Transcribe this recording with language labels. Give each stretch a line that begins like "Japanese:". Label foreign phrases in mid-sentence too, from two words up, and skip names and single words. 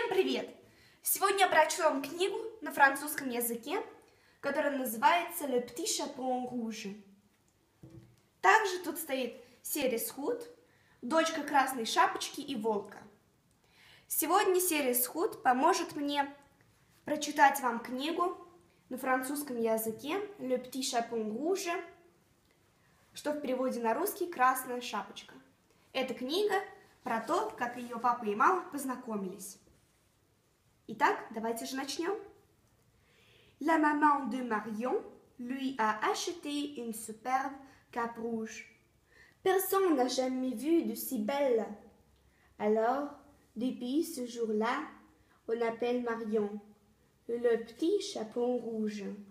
Russian: привет! Сегодня я прочтем книгу на французском языке, которая называется «Le petit chaperon rouge». Также тут стоит Серис Худ, дочка Красной Шапочки и Волка. Сегодня Серис Худ поможет мне прочитать вам книгу на французском языке «Le petit chaperon rouge», что в переводе на русский «Красная шапочка». Эта книга про то, как ее папа и мама познакомились. Итак, давайте же начнем.
French: La maman de Marion lui a acheté une superbe cape rouge. Personne n'a jamais vu de si belle. Alors, depuis ce jour-là, on appelle Marion le petit chaperon rouge.